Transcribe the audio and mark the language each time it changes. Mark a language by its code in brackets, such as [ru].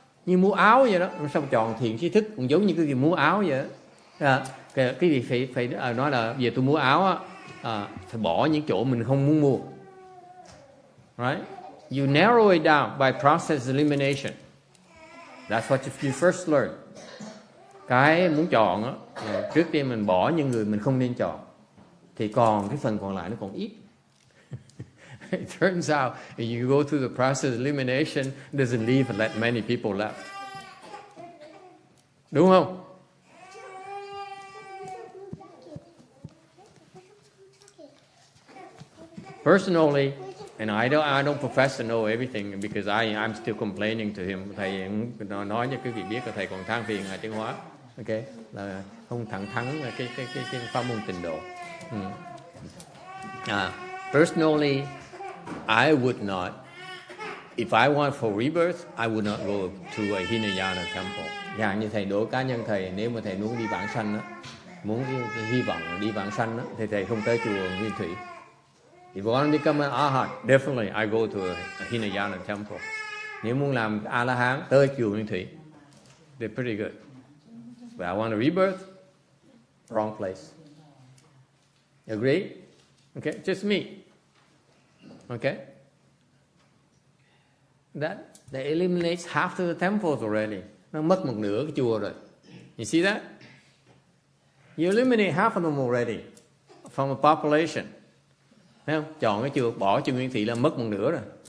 [vi] Như mua áo vậy đó, sao chọn thiện tri thức cũng giống như cái gì mua áo vậy đó. Cái gì phải nói là về tôi mua áo á, phải bỏ những chỗ mình không muốn mua, right? [en] You narrow it down by process elimination. That's what you first learn. [vi] Cái muốn chọn á, trước tiên mình bỏ những người mình không nên chọn, thì còn cái phần còn lại nó còn ít. [en] It turns out, if you go through the process of elimination, it doesn't leave that many people left. [vi] Đúng không? [en] Personally, and I don't profess to know everything because I'm still complaining to him. [vi] Thầy nói cho quý vị biết là thầy còn than phiền Ngài Tiến Hóa, ok, là không thẳng thắn cái pháp môn tịnh độ. [en] Personally, I would not. If I want for rebirth, I would not go to a Hinayana temple. [vi] Dạng như thầy đối cá nhân thầy, nếu mà thầy muốn đi vãng sanh á, muốn hy vọng đi vãng sanh á, thì thầy không tới chùa Nguyên Thủy. [en] If you want to become an Arhat, definitely I go to a Hinayana temple. [vi] Nếu muốn làm A-la-hán, tới chùa Nguyên Thủy. [en] They're pretty good. But I want a rebirth, wrong place. Agree? Okay, just me. Okay? That eliminates half of the temples already. [vi] Nó mất một nửa cái chùa rồi. [en] You see that? You eliminate half of them already from the population. [vi] Thấy không? Chọn cái chùa, bỏ chùa Nguyên Thủy là mất một nửa rồi.